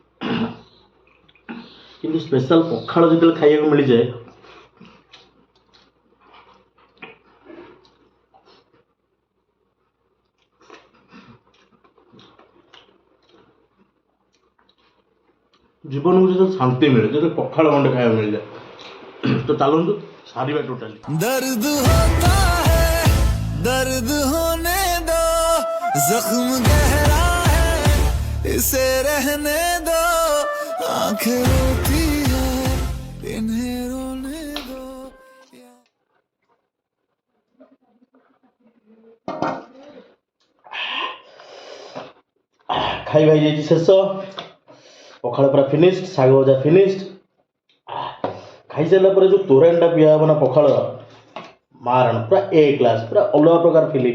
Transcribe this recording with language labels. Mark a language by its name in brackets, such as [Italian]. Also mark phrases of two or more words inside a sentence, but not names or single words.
[Odia] କିନ୍ତୁ ସ୍ପେଶାଲ ପଖାଳ ଯେତେବେଳେ ଖାଇବାକୁ ମିଳିଯାଏ, ଜୀବନକୁ ଯେତେବେଳେ ଶାନ୍ତି ମିଳେ, ଯେତେବେଳେ ପଖାଳ ଗଣ୍ଡେ ଖାଇବାକୁ ମିଳିଯାଏ। ତ ଚାଲନ୍ତୁ ସାରିବା ଟୋଟାଲି। [Hindi] दर्द होता है दर्द होने दो, जख्म गहरा है इसे रहने दो, आंखें रोती है इन्हें रोने दो। [Odia] ଖାଇବା ହେଇଯାଇଛି ଶେଷ, ପଖାଳ ପୁରା ଫିନିଶ୍ଡ, ଶାଗ ଭଜା ଫିନିଶ୍ଡ। ଖାଇସାରିଲା ପରେ ଯେଉଁ ତୋରାଣୀଟା ପିଆ ହେବ ନା ପଖାଳ, ମାରଣ ପୁରା [English] A class, [Odia] ପୁରା ଅଲଗା ପ୍ରକାର ଫିଲିଂ।